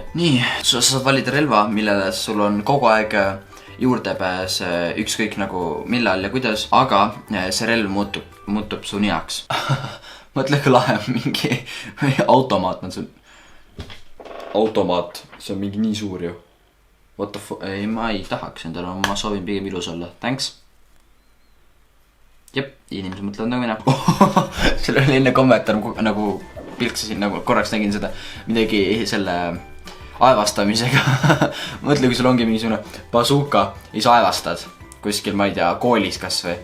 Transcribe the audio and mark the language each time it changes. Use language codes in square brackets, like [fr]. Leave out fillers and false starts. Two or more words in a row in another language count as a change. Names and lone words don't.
[et] Nii, sa saad valida relva, millele sul on kogu aeg juurdepääs ükskõik nagu millal ja kuidas, aga see relv muutub su ninaks. Mõtle, kui lahe mingi automaat on sul. Automaat, see on mingi nii suur ju. [en] What the fuck, [et] ei, ma ei tahaks endale, ma soovin pigem ilus olla. Thanks. Jep, inimesed mõtlevad nagu mina. Seal oli enne kommentaar nagu pilksasin, nagu korraks nägin seda midagi selle aevastamisega. Mõtle, kui sul ongi mingisugune bazooka ja sa aevastad kuskil, ma ei tea, koolis kas või.